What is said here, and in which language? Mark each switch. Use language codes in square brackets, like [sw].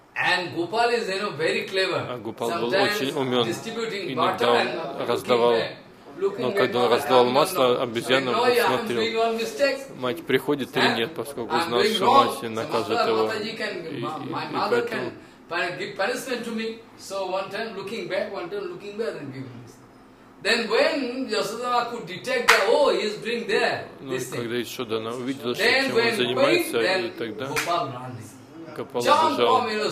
[en] And Gopal is, you know, very clever. [ru] Gopal был очень умен. Иногда он раздавал, но когда он раздавал масло, обезьяна смотрел, мать приходит или нет, поскольку знал, что мать накажет его. И поэтому... [en] Give punishment to me. So one time looking back, and give him. Then when Yashoda could detect that, oh, he's doing there. [ru] Ну, когда Яшода увидела, что чем он занимается, и тогда... Капала бежал.